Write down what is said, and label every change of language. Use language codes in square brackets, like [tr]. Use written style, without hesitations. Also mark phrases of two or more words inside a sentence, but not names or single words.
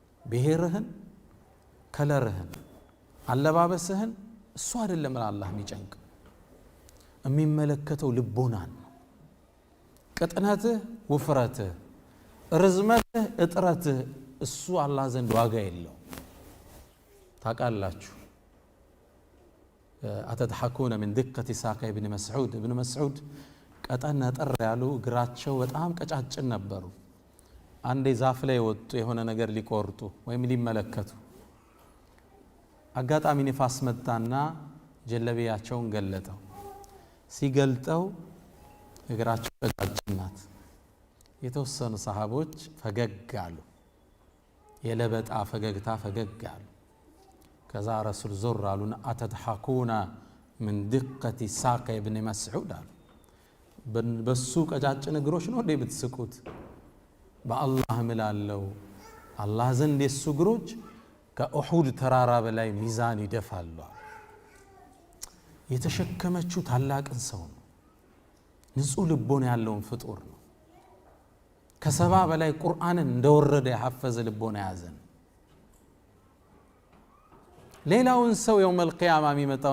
[am] ብሔርህን ከለርህን አለባበስህን እሱ አይደለም አላህ የሚጨንቅ የሚመለከተው ልቦናን ነው ቅጥነትህ ውፍረትህ ርዝመትህ እጥረትህ እሱ አላህ ዘንድ ዋጋ የለው ታቃላችሁ [ar] أتضحكون من دقة ساق ابن مسعود [am] ቀጠን ጠር ያሉ እግራቸው በጣም ቀጫጭን ነበሩ አንዴ ዛፍ ላይ ወጡ የሆነ ነገር ሊቆርጡ ወይም ሊመለከቱ አጋጣሚ ንፋስ መጣና ጀለቢያቸውን ገለጠው ሲገልጠው እግራቸው ቀጫጭን ናት የተወሰኑ ሰሃቦች ፈገግ አሉ የለበጣ ፈገግታ ፈገግ አሉ ከዛ ረሱል ዞር አሉና [ar] أتضحكون من دقة ساق ابن مسعود [am] አሉ በሱ ቀጫጭን እግሮች ነው እንዴ ብትስቁት በአላህ ምላለው አላህ ዘንድ የሱ እግሮች ከኡሁድ ተራራ በላይ ሚዛን ይደፋሉ የተሸከመችው ታላቅን ሰው ነው ንጹህ ልቦና ያለውን ፍጡር ነው ከሰባ በላይ ቁርአንን እንደወረደ ያሐፈዘ ልቦና ያዘን ሌላውን ሰው [ar] يوم القيامة [am] የሚመጣው